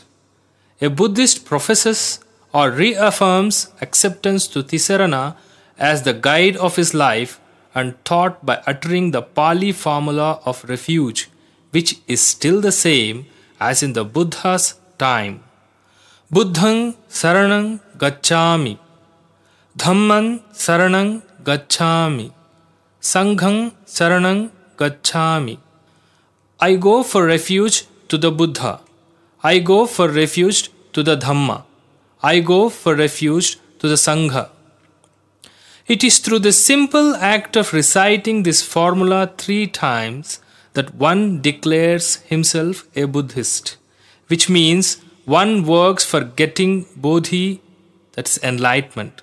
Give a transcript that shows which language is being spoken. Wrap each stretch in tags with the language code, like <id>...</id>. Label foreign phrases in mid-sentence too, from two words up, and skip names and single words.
<en>A Buddhist professes or reaffirms acceptance to Tisarana as the guide of his life and thought by uttering the Pali formula of refuge, which is still the same as in the Buddha's time.</en> <pi>Buddhang saranang gacchami, Dhammang saranang gacchami, Sanghang saranang gacchami.</pi> <en>I go for refuge to the Buddha. I go for refuge to the Dhamma. I go for refuge to the Sangha. It is through the simple act of reciting this formula 3 times that one declares himself a Buddhist, which means one works for getting bodhi, that's enlightenment.</en>